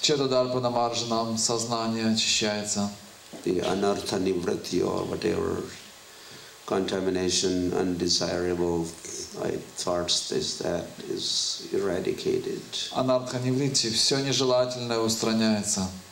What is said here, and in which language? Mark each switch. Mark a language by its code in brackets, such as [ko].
[sa] Четадарпана марджанам [ru] сознание очищается. [en] The anartha nivrati, or whatever contamination, undesirable thoughts, that is eradicated. [ru] Анартха ниврити, все нежелательное устраняется.